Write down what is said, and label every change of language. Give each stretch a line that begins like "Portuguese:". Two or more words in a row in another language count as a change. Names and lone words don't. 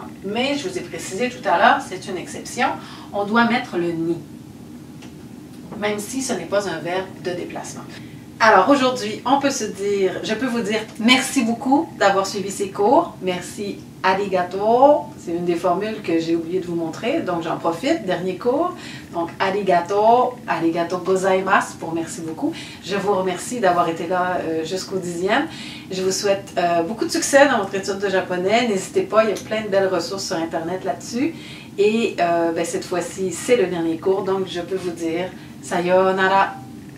French: Mais je vous ai précisé tout à l'heure, c'est une exception, on doit mettre le ni, même si ce n'est pas un verbe de déplacement. Alors aujourd'hui, on peut se dire, je peux vous dire merci beaucoup d'avoir suivi ces cours. Merci, arigato. C'est une des formules que j'ai oublié de vous montrer, donc j'en profite. Dernier cours. Donc arigato,
Japanese: ありがとうございます
French: pour merci beaucoup. Je vous remercie d'avoir été là jusqu'au 10e. Je vous souhaite beaucoup de succès dans votre étude de japonais. N'hésitez pas, il y a plein de belles ressources sur Internet là-dessus. Et cette fois-ci, c'est le dernier cours, donc je peux vous dire sayonara.